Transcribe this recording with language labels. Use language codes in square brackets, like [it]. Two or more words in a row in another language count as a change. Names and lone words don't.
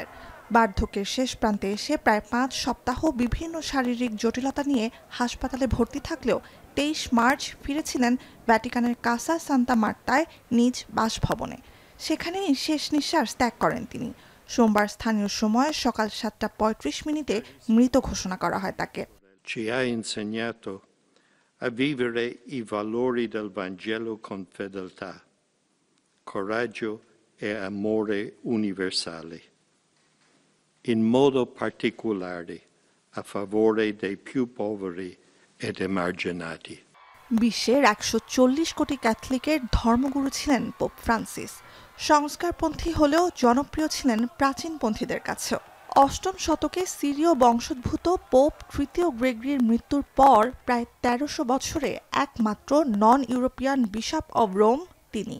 [bn] বার্ধক্যের শেষ প্রান্তে এসে প্রায় 5 সপ্তাহ বিভিন্ন শারীরিক জটিলতা নিয়ে হাসপাতালে ভর্তি থাকলেও 23 মার্চ ফিরেছিলেন ভ্যাটিকানের কাসা সান্তা মার্তায় নিজ বাসভবনে। সেখানেই শেষ নিঃশ্বাস ত্যাগ করেন তিনি। সোমবার স্থানীয় সময় সকাল 7:35 মৃত ঘোষণা করা হয় তাকে। [it] Ci ha insegnato a vivere i valori del Vangelo con fedeltà, coraggio e amore universale, in modo particolare a favore dei più poveri ed emarginati. [bn] বিশ্বের 140 কোটি ক্যাথলিকের ধর্মগুরু ছিলেন পোপ ফ্রান্সিস। সংস্কারপন্থী হলেও জনপ্রিয় ছিলেন প্রাচীনপন্থীদের কাছেও। 8ম শতকে সিরীয় বংশোদ্ভূত পোপ তৃতীয় গ্রেগরির মৃত্যুর পর প্রায় 1300 বছরে একমাত্র নন ইউরোপিয়ান বিশপ অব রোম তিনি।